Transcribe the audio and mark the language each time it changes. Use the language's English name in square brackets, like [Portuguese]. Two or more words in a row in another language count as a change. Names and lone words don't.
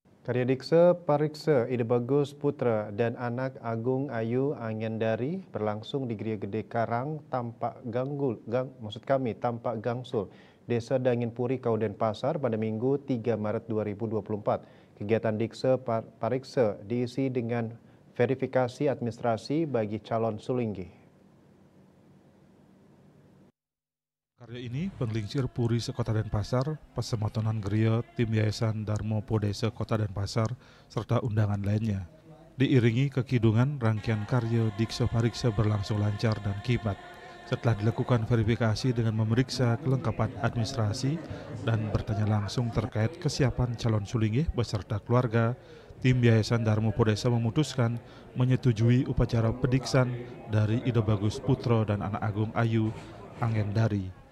[Indonesian] Karya Diksa Pariksa Ide Bagus Putra dan anak Agung Ayu Angendari berlangsung di Geria Gede Karang, Tampak Gangsul, Desa Dangin Puri, Kabupaten Pasar pada Minggu 3 Maret 2024. Kegiatan Diksa Pariksa diisi dengan verifikasi administrasi bagi calon sulinggi. Karya ini penggelincir Puri sekota Denpasar, Pasemotonan Geria, tim Yayasan Darmo Podese Kota Denpasar, serta undangan lainnya. Diiringi kekidungan, rangkaian karya Diksa Pariksa berlangsung lancar dan kibat. Setelah dilakukan verifikasi dengan memeriksa kelengkapan administrasi dan bertanya langsung terkait kesiapan calon sulingih beserta keluarga, tim Yayasan Darmo Podese memutuskan menyetujui upacara pediksan dari Ide Bagus Putra dan anak Agung Ayu Angendari.